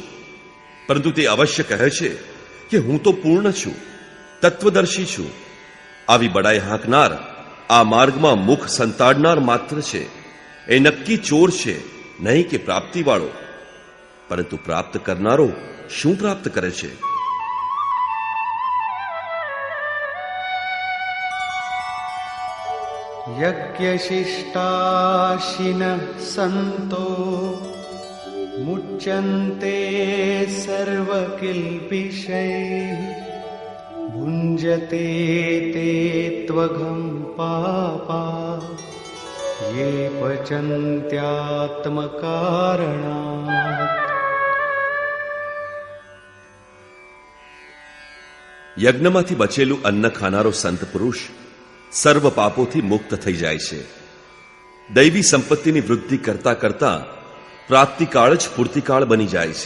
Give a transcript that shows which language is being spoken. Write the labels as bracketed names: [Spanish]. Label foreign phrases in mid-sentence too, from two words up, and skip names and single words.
[Gujarati] પરંતુ તે અવશ્ય કહે છે કે હું તો પૂર્ણ છું, તત્વદર્શી છું. આવી બડાઈ હાંકનાર આ માર્ગમાં મુખ સંતાડનાર માત્ર છે. એ નક્કી ચોર છે, નહીં કે પ્રાપ્તિવાળો. પરંતુ પ્રાપ્ત કરનારો શું પ્રાપ્ત કરે છે? [Sanskrit] यज्ञशिष्टाशिनः सन्तो मुच्यन्ते सर्वकिल्बिषैः भुञ्जते ते त्वघं पापा ये पचन्त्यात्मकारणात्. [Gujarati] યજ્ઞમાંથી બચેલું અન્ન ખાનારો સંત પુરુષ સર્વ પાપોથી મુક્ત થઈ જાય છે. દૈવી સંપત્તિની વૃદ્ધિ કરતા કરતા પ્રાપ્તિકાળ જ પૂર્તિકાળ બની જાય છે.